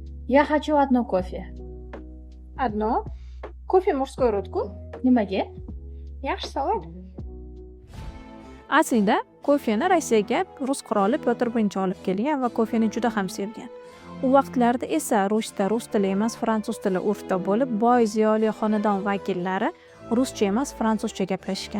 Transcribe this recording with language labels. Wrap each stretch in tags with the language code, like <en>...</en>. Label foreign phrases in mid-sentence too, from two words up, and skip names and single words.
<ru>Я хочу одно кофе. Одно. Кофе мужской род-ku.</ru> <uz>Nimaga? Yaxshi savol. Aslida kofeni Rossiyaga rus qiroli Pyotr I olib kelgan va kofeni juda ham sevgan. U vaqtlarda esa Rusda rus tili emas, fransuz tili urfda bo'lib, boy ziyoli xonadon vakillari ruscha emas, fransuzcha gaplashgan.</uz>